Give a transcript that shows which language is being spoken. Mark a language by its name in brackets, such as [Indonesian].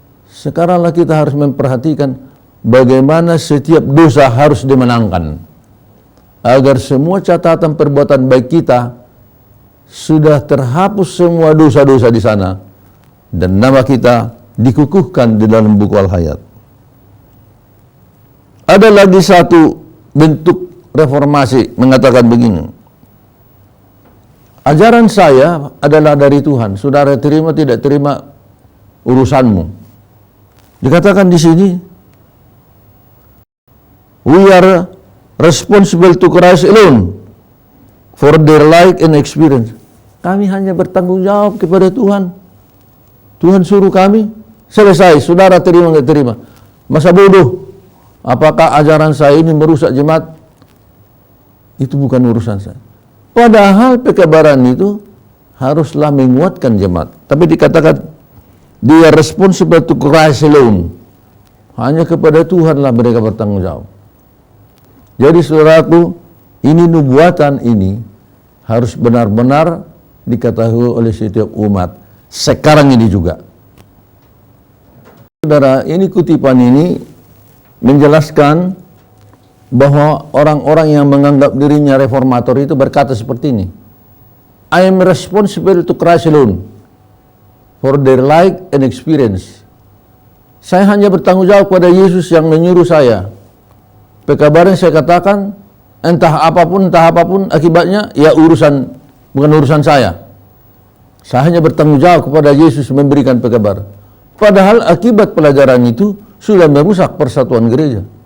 [Indonesian] Sekaranglah kita harus memperhatikan bagaimana setiap dosa harus dimenangkan agar semua catatan perbuatan baik kita sudah terhapus semua dosa-dosa di sana dan nama kita dikukuhkan di dalam buku Al-Hayat. Ada lagi satu bentuk reformasi mengatakan begini. Ajaran saya adalah dari Tuhan. Saudara terima tidak terima urusanmu. Dikatakan di sini, [English] we are responsible to Christ alone for their life and experience. [Indonesian] Kami hanya bertanggung jawab kepada Tuhan. Tuhan suruh kami, selesai. Saudara terima nggak terima? Masa bodoh? Apakah ajaran saya ini merusak jemaat? Itu bukan urusan saya. Padahal pekabaran itu haruslah menguatkan jemaat. Tapi dikatakan, [English] they are responsible to Christ alone. [Indonesian] Hanya kepada Tuhanlah mereka bertanggung jawab. Jadi saudaraku, ini nubuatan ini harus benar-benar diketahui oleh setiap umat. Sekarang ini juga. Saudara, ini kutipan ini menjelaskan bahwa orang-orang yang menganggap dirinya reformator itu berkata seperti ini. [English] I am responsible to Christ alone. for their like and experience. [Indonesian] Saya hanya bertanggung jawab pada Yesus yang menyuruh saya. Pekabaran saya katakan, entah apapun akibatnya, ya bukan urusan saya. Saya hanya bertanggung jawab kepada Yesus memberikan pekabaran. Padahal akibat pelajaran itu sudah merusak persatuan gereja.